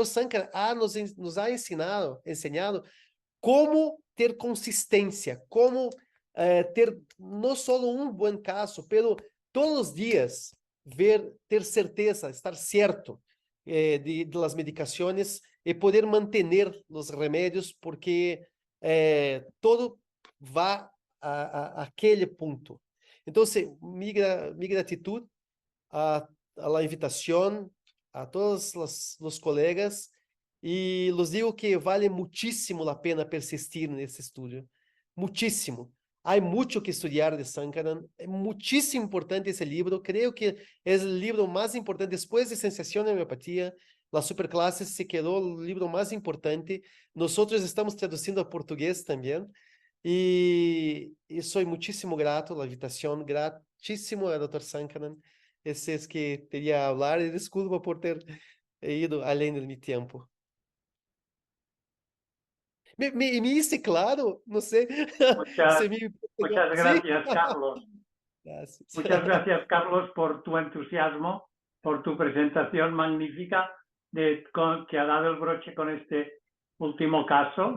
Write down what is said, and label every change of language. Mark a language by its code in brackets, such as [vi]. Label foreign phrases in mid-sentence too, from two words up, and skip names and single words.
[pt] Sankara, [es] nos ha [pt] ensinado como ter consistência, como ter não só bom caso, pero todos os dias ter certeza, estar certo de las medicações e poder manter os remédios, porque todo vai a aquele ponto. Então, [es] mi gratitud a la [pt] invitação a todos os colegas, e [es] los digo [pt] que vale muchísimo a pena persistir nesse estudo. [es] Muchísimo. [pt] Há muito que estudar de Sankaran. É muitíssimo importante esse livro. Creio que é o livro mais importante depois de Sensação de Homeopatia. La Superclasse se quedou o livro mais importante. Nós estamos traduzindo a português também. E sou muitíssimo grato à invitação. Gratíssimo a Dr. Sankaran. Esse é que queria falar. E desculpa por ter ido além do meu tempo. [es] Me hice claro, no sé. Muchas gracias, Carlos. Gracias. Muchas gracias, Carlos, por tu entusiasmo, por tu presentación magnífica que ha dado el broche con este último caso.